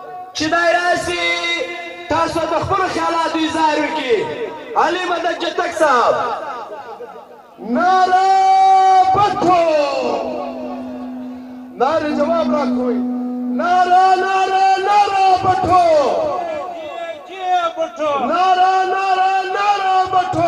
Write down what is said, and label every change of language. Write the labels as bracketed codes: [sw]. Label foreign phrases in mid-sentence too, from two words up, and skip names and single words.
[ps] چې دی راسي تاسو د خپلو خیالاتو اظهار وکړي. علي مدد جتک صاحب. [ur] نعرہ بٹھو نعرے جواب راکھوئی نعرہ نعرہ نعرہ بٹھو نعرہ نعرہ نعرہ بٹھو